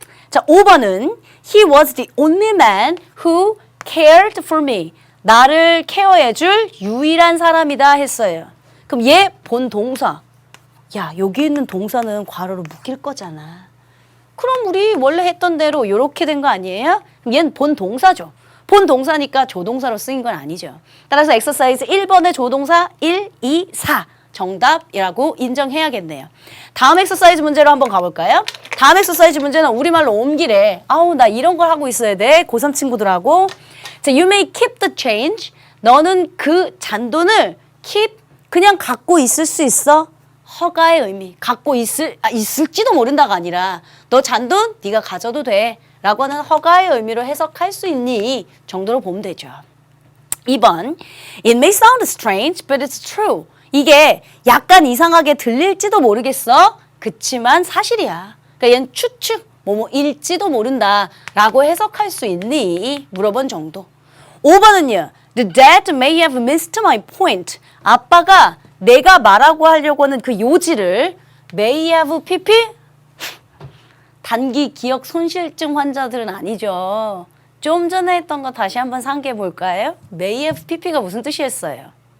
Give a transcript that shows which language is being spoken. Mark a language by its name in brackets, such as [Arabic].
[Korean] 자, 5번은 [English] He was the only man who cared for me. [Korean] 나를 케어해줄 유일한 사람이다 했어요. 그럼 얘 본동사. 야, 여기 있는 동사는 괄호로 묶일 거잖아. 그럼 우리 원래 했던 대로 이렇게 된 거 아니에요? 얘는 본 동사죠. 본 동사니까 조동사로 쓰인 건 아니죠. 따라서 엑서사이즈 1번의 조동사 1, 2, 4 정답이라고 인정해야겠네요. 다음 엑서사이즈 문제로 한번 가볼까요? 다음 엑서사이즈 문제는 우리말로 옮기래. 아우, 나 이런 걸 하고 있어야 돼. 고3 친구들하고. [English] 자, you may keep the change. [Korean] 너는 그 잔돈을 keep, 그냥 갖고 있을 수 있어. 허가의 의미. 갖고 있을지도 모른다가 아니라 너 잔돈 네가 가져도 돼. 라고 하는 허가의 의미로 해석할 수 있니? 정도로 보면 되죠. 2번. [English] It may sound strange, but it's true. [Korean] 이게 약간 이상하게 들릴지도 모르겠어. 그치만 사실이야. 그러니까 얘는 추측, 뭐일지도 모른다 라고 해석할 수 있니? 물어본 정도. 5번은요. [English] The dad may have missed my point. [Korean] 아빠가 내가 말하고 하려고 하는 그 요지를 may have pp? 단기 기억 손실증 환자들은 아니죠. 좀 전에 했던 거 다시 한번 상기해 볼까요? may have pp가 무슨 뜻이었어요?